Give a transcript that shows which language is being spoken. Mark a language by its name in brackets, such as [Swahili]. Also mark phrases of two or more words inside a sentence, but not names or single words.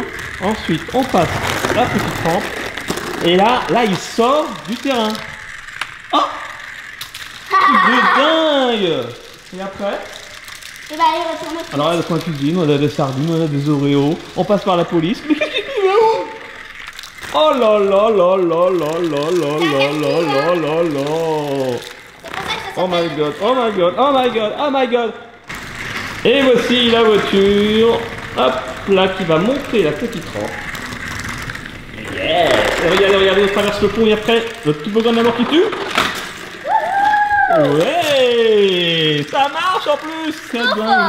[French] Ensuite, on passe la petite rampe. Et là, il sort du terrain. Oh! De dingue! Et après? Et bah, il retourne au Alors, là, dans la cuisine, on a des sardines, on a des Oreos. On passe par la police. Mais qu'est-ce qu'il va où? Oh là là là là là là là là là là là là. [English] Oh my god, oh my god, oh my god, oh my god. [French] Et voici la voiture. Hop là, qui va monter la petite rampe. Yes. Et regardez, on traverse le pont et après, le petit beau de la mort qui tue. Ouais, ça marche en plus. C'est dingue.